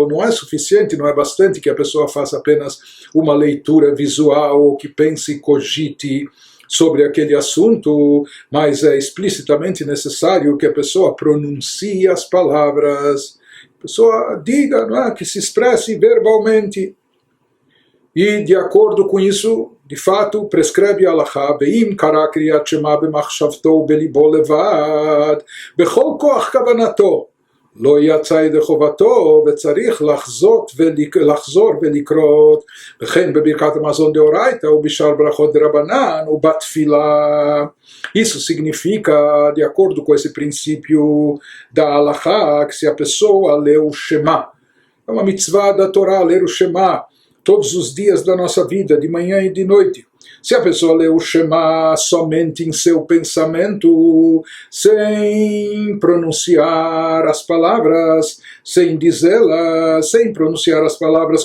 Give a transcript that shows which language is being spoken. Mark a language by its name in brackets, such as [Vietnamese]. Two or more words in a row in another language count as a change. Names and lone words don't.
[Portuguese] Não é suficiente, não é bastante que a pessoa faça apenas uma leitura visual, ou que pense e cogite sobre aquele assunto, mas é explicitamente necessário que a pessoa pronuncie as palavras, a pessoa diga, não é? Que se expresse verbalmente. E de acordo com isso, de fato, prescreve a Halachá, [Hebrew] ואם קרא קריאת שמע במחשבתו בלבו לבד בכל כח כוונתו, לא יצא ידי חובתו וצריך לחזור ולקרות, וכן בברכת המזון דאורייתא ובשאר ברכות דרבנן ובתפילה. [Portuguese] Isso significa, de acordo com esse princípio da Halachá, que se a pessoa lê o Shema, é uma mitzvah da Torá ler o Shema todos os dias da nossa vida, de manhã e de noite. Se a pessoa lê o Shema somente em seu pensamento, sem pronunciar as palavras, sem dizê-las, sem pronunciar as palavras